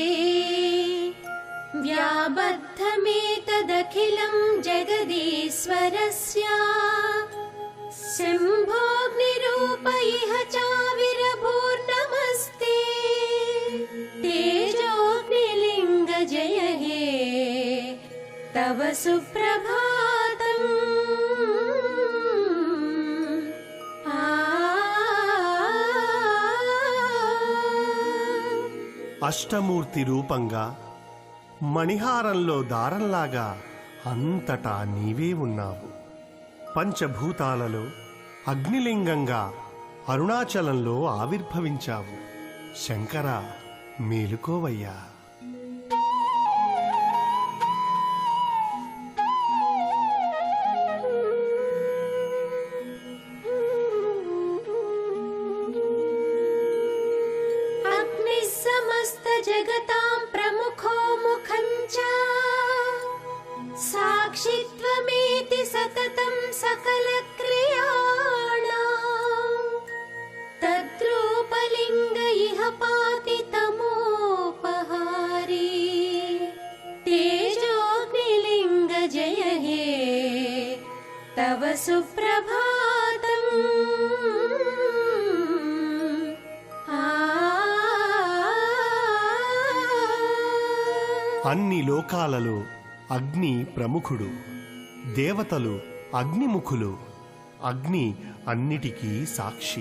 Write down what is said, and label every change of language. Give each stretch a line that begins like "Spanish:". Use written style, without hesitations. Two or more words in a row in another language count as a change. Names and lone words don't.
Sanskrit: व्याबद्धमेतदखिलं जगदीश्वरस्य शम्भोऽग्निरूप इह चाविरभूर्नमस्ते तेजोऽग्निलिङ्ग जय हे तव सुप्रभातम्
Telugu: అష్టమూర్తి రూపంగా మణిహారంలో దారంలాగా అంతటా నీవే ఉన్నావు. పంచభూతాలలో అగ్నిలింగంగా అరుణాచలంలో ఆవిర్భవించావు. శంకర, మేలుకోవయ్యా.
Sanskrit: जगतां प्रमुखो मुखं च साक्षित्वमेति सततं सकलक्रियाणां तद्रूपलिङ्ग इह पाति तमोपहारी तेजोऽग्निलिङ्ग जय हे तव सुप्रभातम्
Telugu: అన్ని లోకాలలో అగ్ని ప్రముఖుడు. దేవతలు అగ్నిముఖులు. అగ్ని అన్నిటికీ సాక్షి.